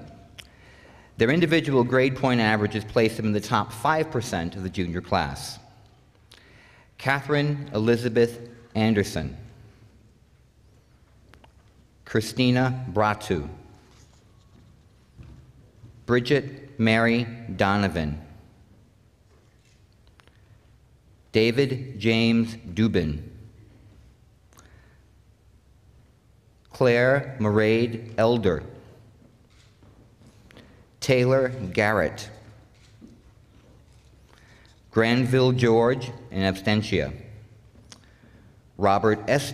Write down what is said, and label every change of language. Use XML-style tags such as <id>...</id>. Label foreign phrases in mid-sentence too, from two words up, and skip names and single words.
<en>Their individual grade point averages place them in the top 5% of the junior class. Catherine Elizabeth Anderson, Christina Bratu, Bridget Mary Donovan, David James Dubin, Claire Mairead Elder, Taylor Garrett, Granville George in absentia, Robert S.</en>